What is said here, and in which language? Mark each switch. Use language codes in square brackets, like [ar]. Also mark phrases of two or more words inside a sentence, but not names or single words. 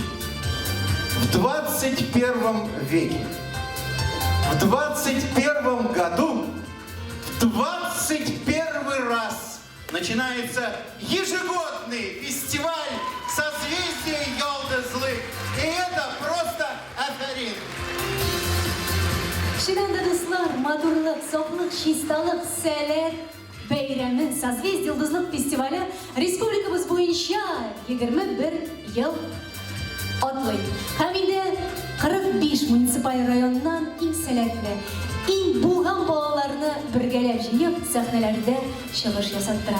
[ru] В 21 веке, в 21 году, в 21 раз начинается ежегодный фестиваль созвездия Йолдызлы. И это просто афоризм. [tt] Шынында дуслар, матурлык, сафлык, чисталык, сәләт бәйрәме Созвездие Йолдызлык фестивале республикабыз буенча 21 ел атлый. Һәм инде 45 муниципаль районнан иң сәләтле, иң булган балаларны бергәләп җыеп сәхнәләрдә чыгыш ясаттыра.